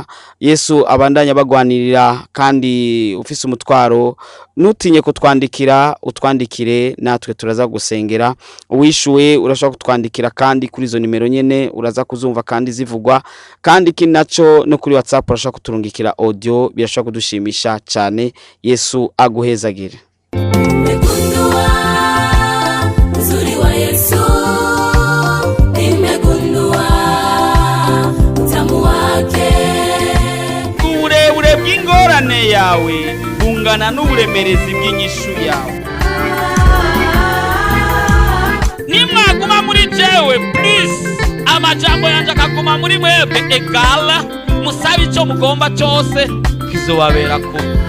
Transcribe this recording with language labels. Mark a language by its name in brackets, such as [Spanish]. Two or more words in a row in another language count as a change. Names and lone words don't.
[Rundi] Yesu abandanya bagwanirira, kandi ufise umutwaro nutinye kutwandikira, utwandikire natwe turaza gusengera. Uwishuwe urashaka kutwandikira kandi kuri zo nimero nyene uraza kuzumva kandi zivugwa, kandi kinacho no kuri WhatsApp urashaka kuturungikira audio, birashaka kudushimisha cyane. Yesu aguhezagire. [Swahili] Nimegundua uzuri wa Yesu, nimegundua utamu wake. [Rundi] Uburebure bw'ingorane yawe bungana n'uburemerezi bw'inyishu yawe. Nimwaguma muri jewe please, amajambo yanje akaguma muri mwebwe egala, musabe icyo mugomba cyose kizobabera ko.